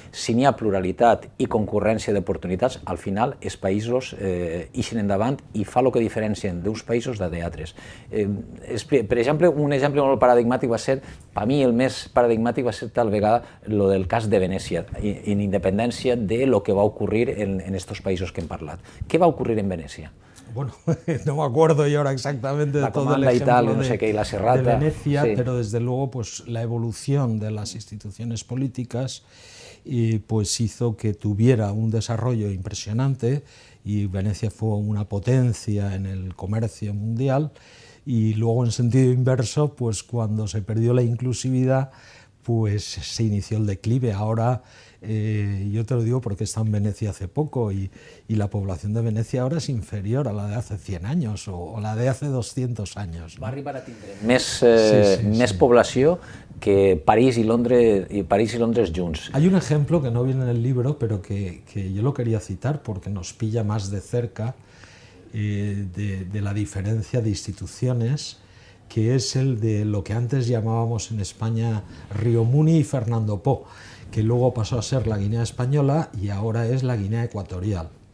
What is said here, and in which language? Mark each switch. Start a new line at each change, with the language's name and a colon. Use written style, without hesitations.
Catalan: Si n'hi ha pluralitat i concurrència d'oportunitats, al final els països ixen endavant i fa el que diferencien d'uns països d'altres. Per exemple, un exemple molt paradigmàtic va ser, per mi el més paradigmàtic va ser tal vegada el del cas de Venècia, en independència de lo que va ocurrir en estos països que hem parlat.
Spanish: ¿Qué va a ocurrir en Venecia? Bueno, no me acuerdo yo ahora exactamente de todo el ejemplo de Venecia, sí. Pero desde luego pues, la evolución de las instituciones políticas pues hizo que tuviera un desarrollo impresionante, y Venecia fue una potencia en el comercio mundial, y luego en sentido inverso, pues cuando se perdió la inclusividad, pues se inició el declive. Ahora, yo te lo digo porque he estado en Venecia hace poco, y la población de Venecia ahora es inferior a la de hace 100 años o la de hace 200 años. ¿No?
Catalan: Va arribar a tindre més població que París y Londres junts.
Spanish: Hay un ejemplo que no viene en el libro, pero que yo lo quería citar porque nos pilla más de cerca de la diferencia de instituciones, que es el de lo que antes llamábamos en España Río Muni y Fernando Po, que luego pasó a ser la Guinea Española y ahora es la Guinea Ecuatorial.